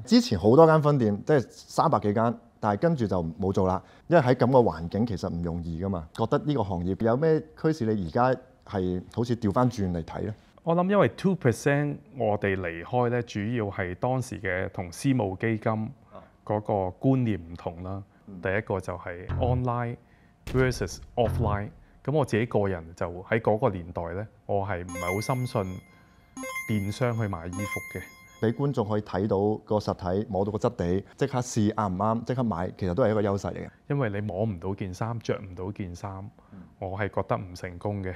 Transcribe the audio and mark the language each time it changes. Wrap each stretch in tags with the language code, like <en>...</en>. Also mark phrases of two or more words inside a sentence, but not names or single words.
<yue>之前好多間分店，即係300幾間，但係跟住就冇做啦，因為喺咁個環境其實唔容易噶嘛。覺得呢個行業有咩驅使你而家係好似調翻轉嚟睇咧？我諗因為 2% 我哋離開咧，主要係當時嘅同私募基金嗰個觀念唔同啦。第一個就係</yue> <en>online versus offline。</en> <yue>咁我自己個人就喺嗰個年代咧，我係唔係好深信電商去買衣服嘅。俾觀眾可以睇到個實體，摸到個質地，即刻試啱唔啱，即刻買，其實都係一個優勢嚟嘅。因為你摸唔到件衫，着唔到件衫，我係覺得唔成功嘅。</yue>